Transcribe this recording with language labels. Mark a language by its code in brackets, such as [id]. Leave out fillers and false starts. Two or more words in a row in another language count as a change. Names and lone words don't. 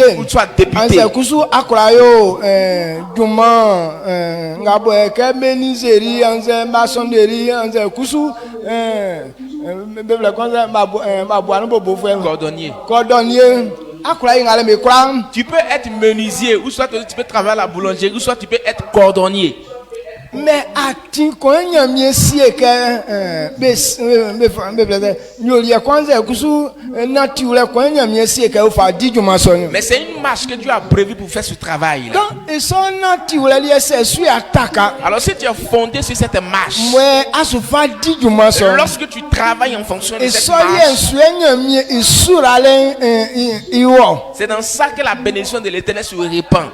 [fr] Ou tu sois député. Cordonnier. Tu peux être menuisier, ou soit tu peux travailler à la boulangerie, ou soit tu peux être cordonnier. [ee] Mais ati ko nyamie sie ke [fr] mais c'est une marche que Dieu a prévue pour faire ce travail là. Alors si tu es fondé sur cette marche, lorsque tu travailles en fonction de cette marche, c'est dans ça que la bénédiction de l'Éternel se répand.